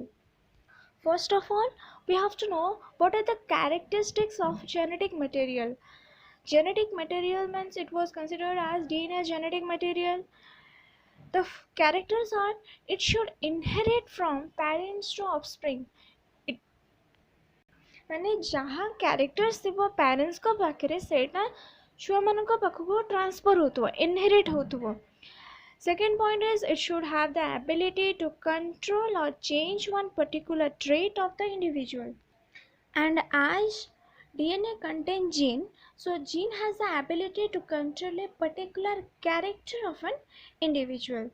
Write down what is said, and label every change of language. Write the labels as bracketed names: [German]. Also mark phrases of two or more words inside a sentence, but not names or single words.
[English] First of all, we have to know what are the characteristics of genetic material. Genetic material means it was considered as DNA as genetic material. The characters are it should inherit from parents to offspring. [Odia] It ମାନେ ଯାହା କ୍ୟାରେକ୍ଟର୍ସ ଥିବ ପ୍ୟାରେଣ୍ଟସ୍ଙ୍କ ପାଖରେ ସେଇଟା ଛୁଆମାନଙ୍କ ପାଖକୁ ଟ୍ରାନ୍ସଫର୍ ହେଉଥିବ, ଇନହେରିଟ୍ ହେଉଥିବ. [English] Second point is it should have the ability to control or change one particular trait of the individual. And as DNA contains gene, so gene has the ability to control a particular character of an individual.